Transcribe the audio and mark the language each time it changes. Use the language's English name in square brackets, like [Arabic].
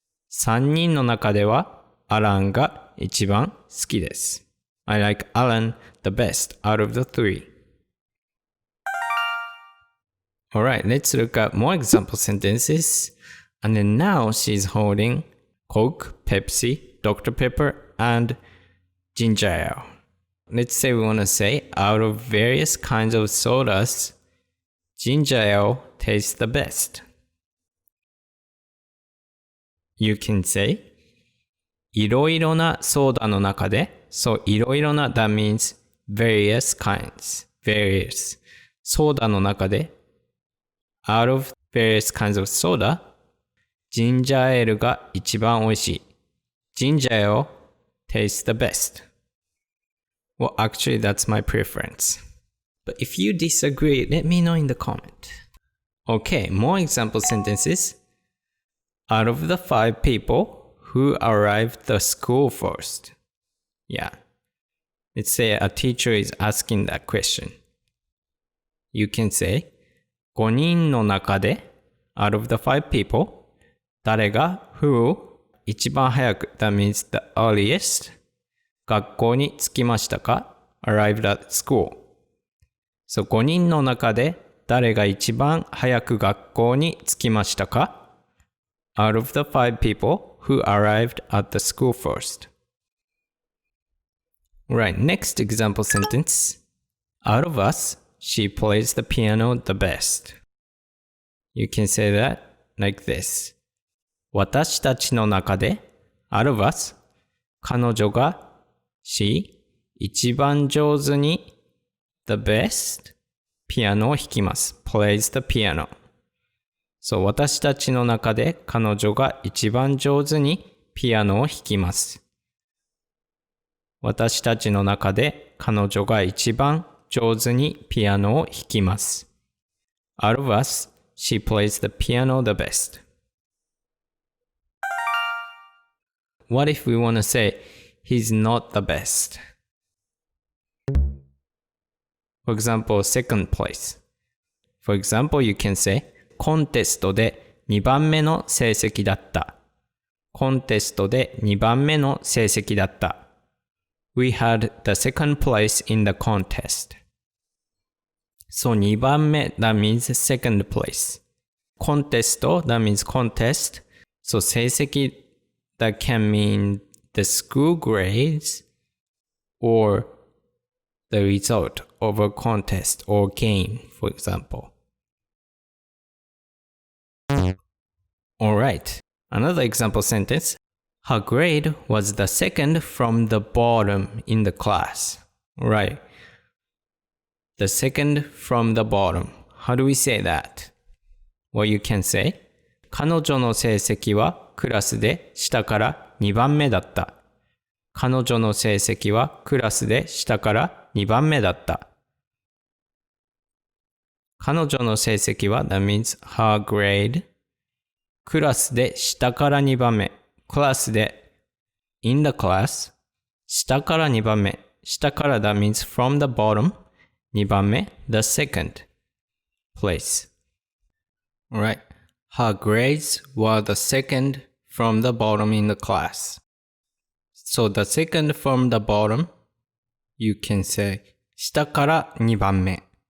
[Japanese] 3人の中ではアランが一番好きです。 [English] I like Alan the best out of the three. Alright, let's look at more example sentences. And then now she's holding Coke, Pepsi, Dr. Pepper, and ginger ale. Let's say we want to say out of various kinds of sodas, ginger ale taste the best? You can say [Japanese] いろいろなソーダの中で、 [English] so [Japanese] いろいろな [English] that means various kinds, various [Japanese] ソーダの中で [English] out of various kinds of soda [Japanese] ジンジャーエールが一番美味しい。ジンジャーエールを [English] taste the best. Well, actually that's my preference. But if you disagree, let me know in the comment. Okay, more example sentences. Out of the 5 people who arrived the school first. Yeah. Let's say a teacher is asking that question. You can say [Japanese] 5人の中で [English] out of the 5 people [Japanese] 誰が [English] who [Japanese] 一番早く [English] that means the earliest [Japanese] 学校に着きましたか [English] arrived at school. So [Japanese] 5人の中で誰が一番早く学校に着きましたか [English] Out of the 5 people who arrived at the school first. Right, next example sentence. Out of us, she plays the piano the best. You can say that like this. [Japanese] 私たちの中で [English] out of us, [Japanese] 彼女が she 一番上手に [English] the best [Japanese] ピアノを弾きます。 [English] plays the piano. [Japanese] So 私たちの中で彼女が一番上手にピアノを弾きます。私たちの中で彼女が一番上手にピアノを弾きます。 [English] Out of us, she plays the piano the best. What if we want to say, he's not the best? For example, second place. For example, you can say, [Japanese] コンテストで2番目の成績だった。コンテストで2番目の成績だった。 [English] We had the second place in the contest. So 2番目 that means second place. コンテスト that means contest. So 成績 that can mean the school grades or the result of a contest or game, for example. Alright, another example sentence. Her grade was the second from the bottom in the class. Right. The second from the bottom. How do we say that? Well, you can say, [Japanese] 彼女の成績はクラスで下から2番目だった。彼女の成績はクラスで下から2番目だった。彼女の成績は [English] that means her grade [Japanese] クラスで下から2番目。クラスで [English] in the class [Japanese] 下から2番目。下から [English] that means from the bottom 2番目 the second place. Alright. Her grades were the second from the bottom in the class. So the second from the bottom you can say [Japanese] 下から2番目。